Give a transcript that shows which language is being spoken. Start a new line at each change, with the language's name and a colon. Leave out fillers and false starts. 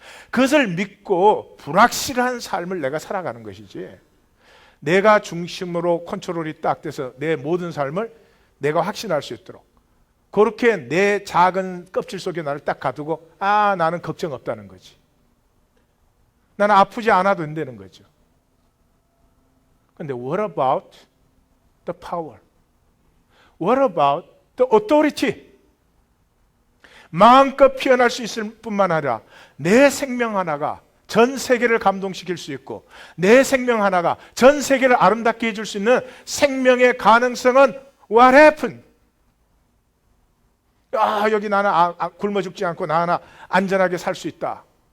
Korean: 그것을 믿고 불확실한 삶을 내가 살아가는 것이지, 내가 중심으로 컨트롤이 딱 돼서 내 모든 삶을 내가 확신할 수 있도록 그렇게 내 작은 껍질 속에 나를 딱 가두고 나는 걱정 없다는 거지, 나는 아프지 않아도 된다는 거죠. 근데
English: what about the power? What about the authority?
Korean: 마음껏 피어날 수 있을 뿐만 아니라 내 생명 하나가 전 세계를 감동시킬 수 있고, 내 생명 하나가 전 세계를 아름답게 해줄 수 있는 생명의 가능성은
English: what happened?
Korean: 여기 나는 굶어 죽지 않고 나 하나 안전하게 살 수 있다.